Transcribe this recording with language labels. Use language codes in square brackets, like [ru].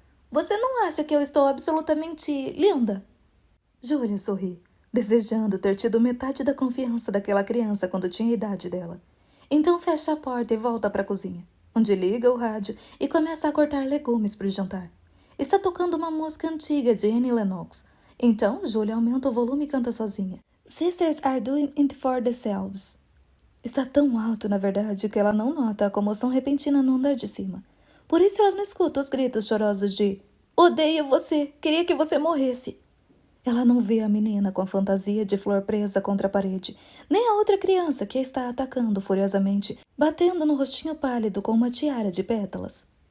[pt] Você não acha que eu estou absolutamente linda? Julia sorri, desejando ter tido metade da confiança daquela criança quando tinha a idade dela. Então fecha a porta e volta para a cozinha, onde liga o rádio e começa a cortar legumes para o jantar. Está tocando uma música antiga de Annie Lennox. Então Julia aumenta o volume e canta sozinha. [en] Sisters are doing it for themselves. [pt] Está tão alto, na verdade, que ela não nota a comoção repentina no andar de cima. Por isso ela não escuta os gritos chorosos de "Odeio você! Queria que você morresse!". Ela não vê a menina com a fantasia de flor presa contra a parede, nem a outra criança que a está atacando furiosamente, batendo no rostinho pálido com uma tiara de pétalas.